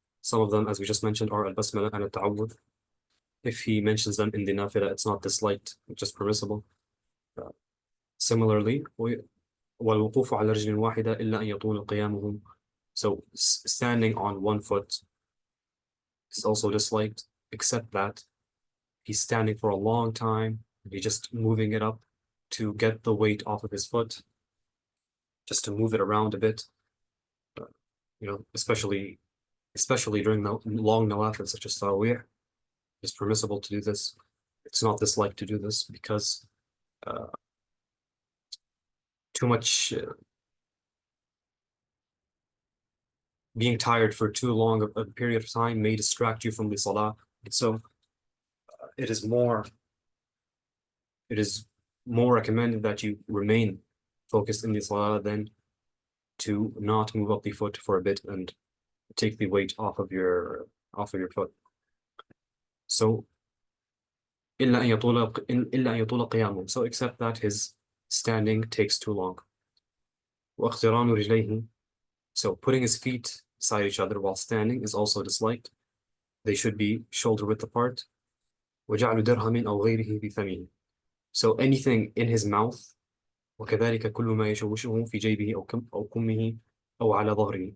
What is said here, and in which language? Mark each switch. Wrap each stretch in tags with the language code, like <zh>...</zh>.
<en>Some of them, as we just mentioned, are al-basmala and al-ta'awudh. If he mentions them in the nafila, it's not disliked, it's just permissible.</en> <ar>Similarly, وَالْوُقُوفُ عَلَى رِجْلٍ وَاحِدَةٍ إِلَّا أَنْ يَطُولَ قِيَامُهُ.</ar> <en>So standing on one foot is also disliked, except that he's standing for a long time, and he's just moving it up to get the weight off of his foot, just to move it around a bit. Especially during the long nawafil such as tarawih, it's permissible to do this. It's not disliked to do this because too much being tired for too long a period of time may distract you from the salah. And so it is more recommended that you remain focused in the salah than to not move up the foot for a bit and take the weight off of your foot.</en> <ar>So إلا أن يطول قيامه.</ar> <en>So except that his standing takes too long.</en> <ar>واقتران رجليه.</ar> <en>So putting his feet beside each other while standing is also disliked. They should be shoulder width apart.</en> <ar>وجعل درهم أو غيره بفمه.</ar> <en>So anything in his mouth.</en> <ar>وكذلك كل ما يشوشه في جيبه أو كمه أو على ظهره.</ar>